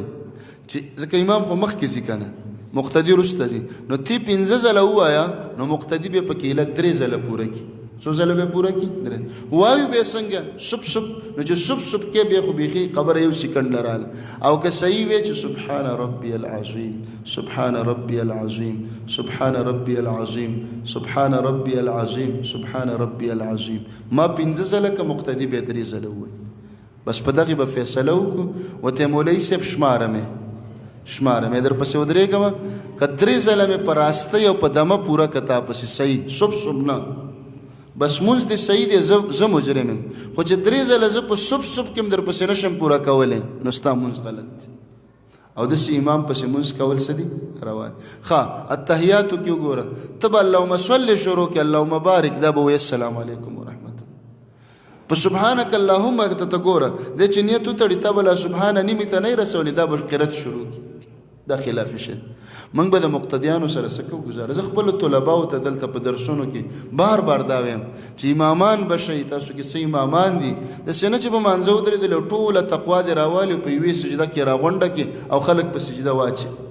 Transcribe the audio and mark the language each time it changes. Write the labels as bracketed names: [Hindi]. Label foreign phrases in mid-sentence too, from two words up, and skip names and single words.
[Pashto] چې ځکه امام خو مخکې ځي که نه، مقتدي وروسته ځي. نو تی 5 ځله ووایه، نو مقتدي به پکې له 3 ځله پوره کړي. څو ځله به پوره کړي؟ وایو به څنګه؟ سب نو چې سب کې بیا خو بیخي خبره یو سیکنډ نه راله. او که صحیح وی چې [Arabic] سبحان ربی العظیم، سبحان ربی العظیم، سبحان ربی العظیم، سبحان ربی العظیم، سبحان ربی العظیم، [Pashto] ما 5 ځله که مقتدي به 3 ځله ووایي. بس په دغې به فیصله وکړو. ورته مولوي صاحب شماره مې در پسې ودرېږم، که 3 ځله مې په راستۍ او په دمه پوره که تا پسې صحیح صبح نه، بس مونځ دې صحیح دی، زه مجرم یم. خو چې 3 ځله زه په صبح کې هم در پسې نشم پوره کولی، نو ستا مونځ غلط دی. او داسې امام پسې مونځ کول څه دي؟ روا دي. ښه اتحیاتو کې وګوره، ته به [Arabic] اللهم صل [Pashto] شروع کې، [Arabic] اللهم بارک، [Pashto] دا به وایي [Arabic] السلام علیکم ورحمت الله. [Pashto] په [Arabic] سبحانک اللهم [Pashto] ته ته ګوره، دی چې نیت وتړي تا به لا سبحانه نیمې ته نه رسولي، دا به قرت شروع کړي. دا خلاف شي. موږ به د مقتدیانو سره څه کوو؟ ګزاره. زه خپلو طلباو ته دلته په درسونو کې بار دا وایم چې امامان به شئ، تاسو کې څه امامان دي، داسې نه چې په مانځه ودرېدل او ټوله تقوا دې راوالي په یوې سجده کې راغونډه کې او خلک په سجده واچي.